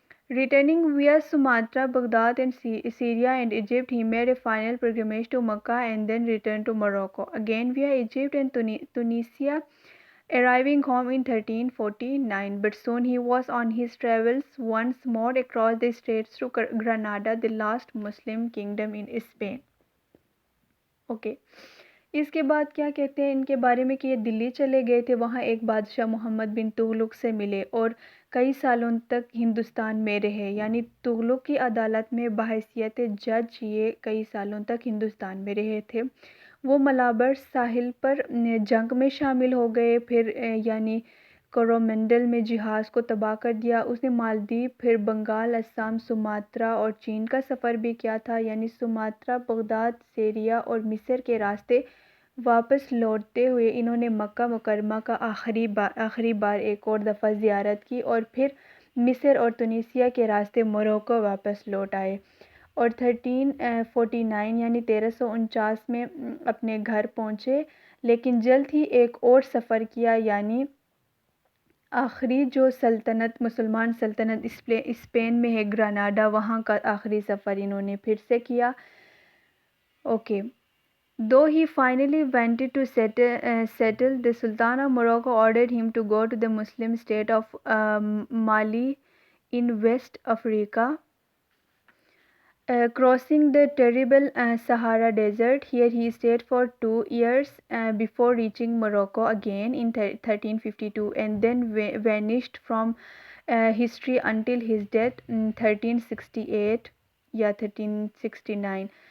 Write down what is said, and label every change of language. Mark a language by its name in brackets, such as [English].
[English] Returning via Sumatra, Baghdad and Syria and Egypt, he made a final pilgrimage to Mecca and then returned to Morocco, again via Egypt and Tunisia, arriving home in 1349. But soon he was on his travels once more across the straits to Granada, the last Muslim kingdom in Spain. Okay. [Hindi] इसके बाद क्या कहते हैं इनके बारे में कि ये दिल्ली चले गए थे, वहाँ एक बादशाह मोहम्मद बिन तुगलक से मिले और कई सालों तक हिंदुस्तान में रहे, यानी तुगलक की अदालत में बहैसियत जज ये कई सालों तक हिंदुस्तान में रहे थे। वो मलाबर साहिल पर जंग में शामिल हो गए, फिर यानी कोरोमंडल में जहाज़ को तबाह कर दिया। उसने मालदीव, फिर बंगाल, असम, सुमात्रा और चीन का सफ़र भी किया था, यानी सुमात्रा, बगदाद, सीरिया और मिस्र के रास्ते वापस लौटते हुए इन्होंने मक्का मुकरमा का आखिरी बार एक और दफ़ा ज़ियारत की और फिर मिस्र और तुनीसिया के रास्ते मोरक्को वापस लौट आए और 1349 यानी 1349 में अपने घर पहुँचे। लेकिन जल्द ही एक और सफ़र किया, यानी आखिरी जो सल्तनत मुसलमान सल्तनत स्पेन में है ग्रानाडा, वहाँ का आखिरी सफ़र इन्होंने फिर से किया। [English] Okay, though he finally wanted to settle, the Sultan of Morocco ordered him to go to the Muslim state of Mali in West Africa. Crossing the terrible Sahara Desert, here he stayed for 2 years before reaching Morocco again in 1352 and then vanished from history until his death in 1368 या 1369.